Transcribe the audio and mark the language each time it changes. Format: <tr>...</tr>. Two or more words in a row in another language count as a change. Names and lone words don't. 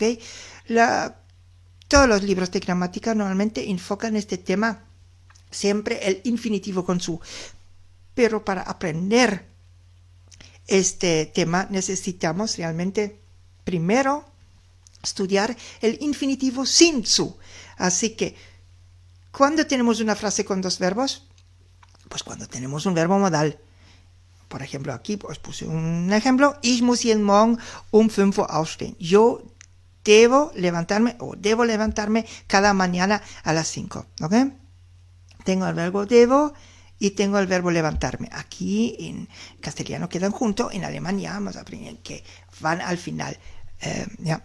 <es>Todos los libros de gramática normalmente enfocan este tema, siempre el infinitivo con zu, pero para aprender este tema necesitamos realmente primero estudiar el infinitivo sin zu. Así que, ¿cuándo tenemos una frase con dos verbos? Pues cuando tenemos un verbo modal. Por ejemplo, aquí os puse un ejemplo.</es> <de>Ich muss jeden Morgen um 5 Uhr aufstehen.</de> <es>Yo debo levantarme cada mañana a las 5. ¿Ok? Tengo el verbo debo y tengo el verbo levantarme. Aquí en castellano quedan juntos. En alemán ya vamos a aprender que van al final. ¿Ya?</es>